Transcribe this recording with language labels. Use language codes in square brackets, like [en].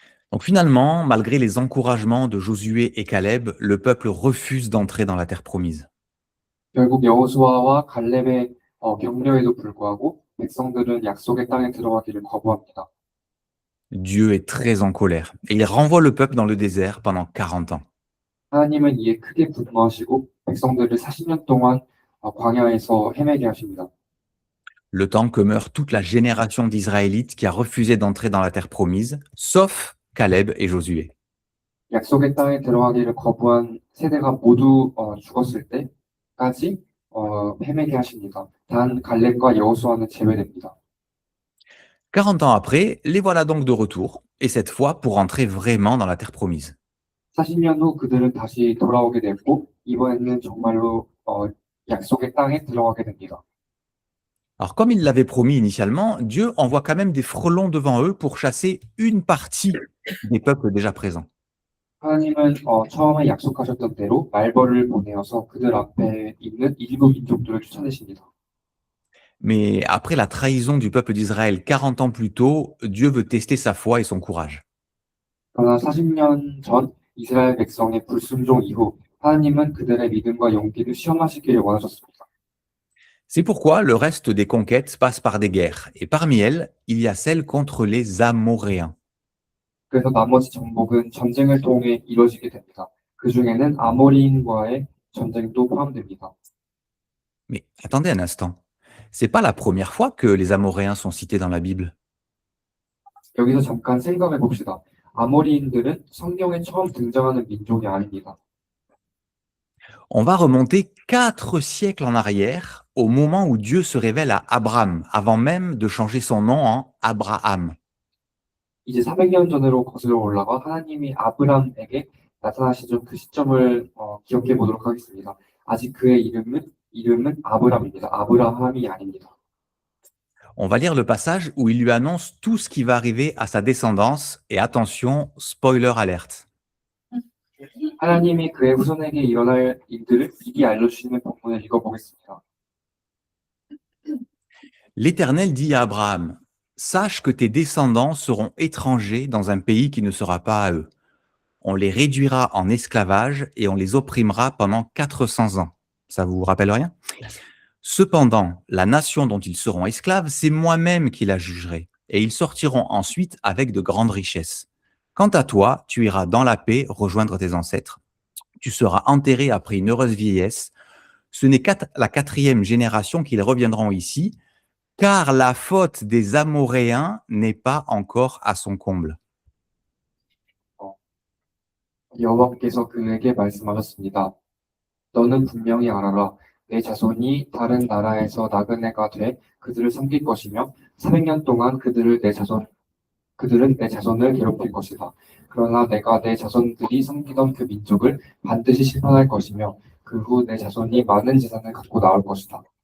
[fr] Donc finalement, malgré les encouragements de Josué et Caleb, le peuple refuse d'entrer dans la terre promise. [ko] 결국 여호수아와 갈렙의 격려에도 불구하고 백성들은 약속의 땅에 들어가기를 거부합니다. [fr] Dieu est très en colère et il renvoie le peuple dans le désert pendant 40 ans. [ko] 하나님은 이에 크게 분노하시고 백성들을 40년 동안 광야에서 헤매게 하십니다. [fr] Le temps que meurt toute la génération d'Israélites qui a refusé d'entrer dans la terre promise, sauf Caleb et Josué. [ko] 약속의 땅에 들어가기를 거부한 세대가 모두 죽었을 때까지 헤매게 하십니다. 단 갈렙과 여호수아는 제외됩니다. [fr] 40 ans après, les voilà donc de retour, et cette fois pour entrer vraiment dans la terre promise. [ko] 40년 후 그들은 다시 돌아오게 됐고 이번에는 정말로 약속의 땅에 들어가게 됩니다. [fr] Alors comme il l'avait promis initialement, Dieu envoie quand même des frelons devant eux pour chasser une partie des peuples déjà présents. [ko] 하나님은 처음에 약속하셨던 대로 말벌을 보내어서 그들 앞에 있는 일부 민족들을 쫓아내십니다. [fr] Mais après la trahison du peuple d'Israël 40 ans plus tôt, Dieu veut tester sa foi et son courage. [ko] 그러나 40년 전 이스라엘 백성의 불순종 이후 하나님은 그들의 믿음과 용기를 시험하시기를 원하셨습니다. [fr] C'est pourquoi le reste des conquêtes passe par des guerres, et parmi elles, il y a celle contre les Amoréens. [ko] 그래서 나머지 정복은 전쟁을 통해 이루어지게 됩니다. 그 중에는 아모리인과의 전쟁도 포함됩니다. [fr] Mais attendez un instant, c'est pas la première fois que les Amoréens sont cités dans la Bible. [ko] 여기서 잠깐 생각해 봅시다. 아모리인들은 성경에 처음 등장하는 민족이 아닙니다. [fr] On va remonter 4 siècles en arrière, au moment où Dieu se révèle à Abraham, avant même de changer son nom en Abraham. [ko] 이제 400년 전으로 거슬러 올라가 하나님이 아브람에게 나타나시던 그 시점을 기억해 보도록 하겠습니다. 아직 그의 이름은 아브람입니다. 아브라함이 아닙니다. [fr] On va lire le passage où il lui annonce tout ce qui va arriver à sa descendance, et attention, spoiler alerte. [ko] 하나님이 그의 후손에게 일어날 일들을 미리 알려주시는 본문을 읽어보겠습니다. [fr] L'Éternel dit à Abraham, « Sache que tes descendants seront étrangers dans un pays qui ne sera pas à eux. On les réduira en esclavage et on les opprimera pendant 400 ans. » Ça vous rappelle rien? Cependant, la nation dont ils seront esclaves, c'est moi-même qui la jugerai, et ils sortiront ensuite avec de grandes richesses. Quant à toi, tu iras dans la paix rejoindre tes ancêtres. Tu seras enterré après une heureuse vieillesse. Ce n'est qu'à la 4e génération qu'ils reviendront ici, car la faute des Amoréens n'est pas encore à son comble. [ko] 여호와께서 그에게 말씀하셨습니다. 너는 분명히 알아라. 내 자손이 다른 나라에서 나그네가 돼 그들을 섬길 것이며 400년 동안 그들은 내 자손을 괴롭힐 것이다. 그러나 내가 내 자손들이 섬기던 그 민족을 반드시 심판할 것이며 그 후 내 자손이 많은 재산을 갖고 나올 것이다.